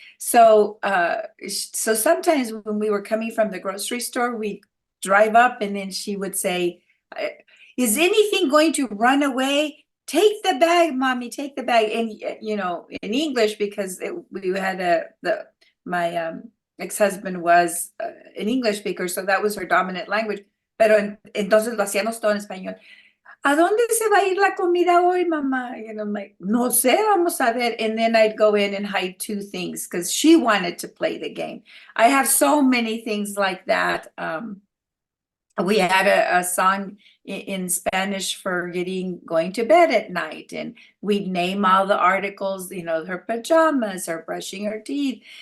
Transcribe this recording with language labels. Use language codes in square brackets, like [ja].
[en] So sometimes when we were coming from the grocery store, we'd drive up and then she would say, is anything going to run away? Take the bag, mommy, take the bag. And, in English, because we had my ex-husband was an English speaker, so that was her dominant language. [es] Pero entonces lo hacíamos todo en español. ¿A dónde se va a ir la comida hoy, mamá? [en] I'm like, [es] no sé, vamos a ver. [en] And then I'd go in and hide 2 things because she wanted to play the game. I have so many things like that. We had a song in Spanish for going to bed at night, and we'd name all the articles, her pajamas, her brushing her teeth.